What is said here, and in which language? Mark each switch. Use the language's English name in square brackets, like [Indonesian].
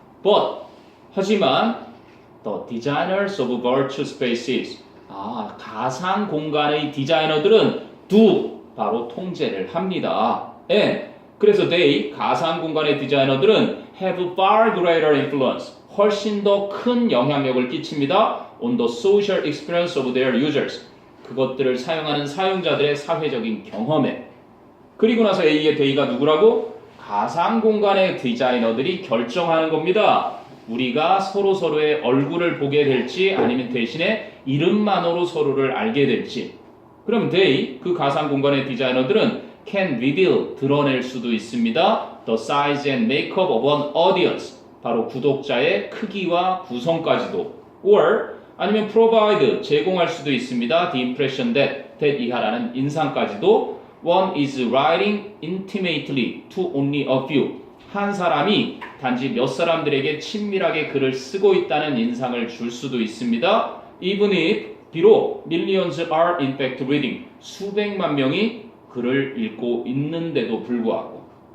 [Korean] But 하지만 [English] the designers of virtual spaces, [Korean] 가상 공간의 디자이너들은 do 바로 통제를 합니다. And 그래서 they 가상 공간의 디자이너들은 [English] have far greater influence, [Korean] 훨씬 더 큰 영향력을 끼칩니다. [English] on the social experience of their users, [Korean] 그것들을 사용하는 사용자들의 사회적인 경험에. 그리고 나서 A의 D가 누구라고? 가상 공간의 디자이너들이 결정하는 겁니다. 우리가 서로의 얼굴을 보게 될지 아니면 대신에 이름만으로 서로를 알게 될지. 그럼 they, 그 가상 공간의 디자이너들은 [English] can reveal, [Korean] 드러낼 수도 있습니다. [English] the size and makeup of an audience, [Korean] 바로 구독자의 크기와 구성까지도. or 아니면 provide, 제공할 수도 있습니다. [English] the impression that [Korean] 이하라는 인상까지도. [English] One is writing intimately to only a few, [Korean] 한 사람이 단지 몇 사람들에게 친밀하게 글을 쓰고 있다는 인상을 줄 수도 있습니다. Even if, 비록 [English] millions are in fact reading, [Korean] 수백만 명이 글을 읽고 있는데도 불구하고.